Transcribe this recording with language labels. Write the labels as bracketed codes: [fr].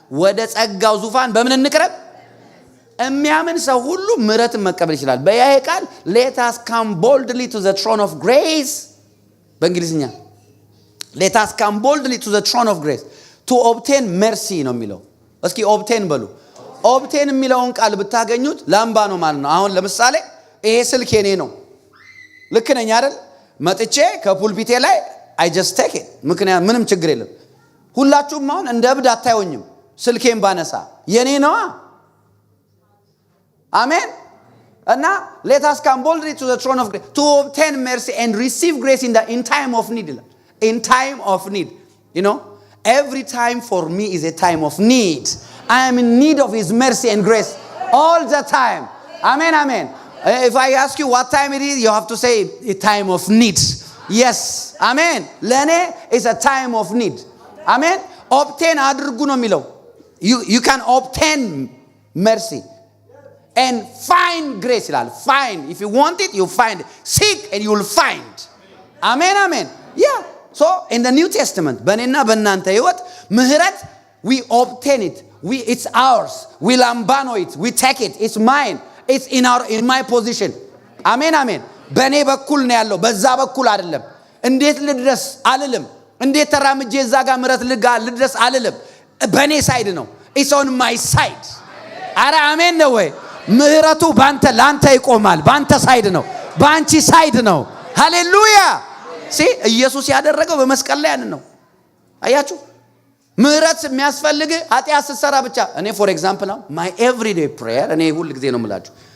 [am] ወደ ጸጋው ዙፋን በምን እንቅረብ? የሚያምን ሰው ሁሉ ምህረትን መቀበል ይችላል። በያሄ ቃል [en] let us come boldly to the throne of grace [am] በእንግሊዝኛ [en] let us come boldly to the throne of grace to obtain mercy [am] ነው የሚለው። እስኪ obtain በሉ። obtain የሚለውን ቃል ብታገኙት ላምባ ነው ማለት ነው። አሁን ለምሳሌ ይሄ ስልክ የኔ ነው፣ ልክ ነኝ አይደል? መጥቼ ከፑልፒቴ ላይ [en] I just take it። [am] ምክንያቱም ምንም ችግር የለም። ሁላችሁም አሁን እንደ እብድ አታዩኝም። ስልኬን ባነሳ የኔ ነው። አሜን። እና [en] let us come boldly to the throne of grace to obtain mercy and receive grace in time of need. In time of need, you know, every time for me is a time of need. I am in need of his mercy and grace all the time. Amen, amen. If I ask you what time it is, you have to say a time of need. Yes, amen. [am] ለኔ [en] is a time of need. Amen. obtain [am] አድርጉ ነው የሚለው። [en] you can obtain mercy and find grace [am] ይላል። [en] find, if you want it you find, seek and you will find. አሜን አሜን። yeah, so in the New Testament [am] በእኔና በእናንተ ህይወት ምህረት [en] we obtain it, it's ours, we lambano it, we take it, it's mine, it's in my position. [am] አሜን አሜን። በእኔ በኩል ነው ያለው፣ በዛ በኩል አይደለም። እንዴት ልድረስ አልልም፣ እንዴት ተራምጄ እዛ ጋር ምህረት ልድረስ አልልም። በእኔ ሳይድ ነው፣ [en] it's on my side. [am] አረ አሜን ነው ወይ? ምህረቱ ባንተ ላንተ ይቆማል። ባንተ ሳይድ ነው፣ ባንቺ ሳይድ ነው። ሃሌሉያ። ኢየሱስ ያደረገው በመስቀል ላይ ያን ነው። አያችሁ፣ ምህረት የሚያስፈልግ ኃጢአት ስትሰራ ብቻ። እኔ ፎር ኤግዛምፕል ነው [en] my everyday prayer፣ [am] እኔ ሁሉ ጊዜ ነው የምላችሁ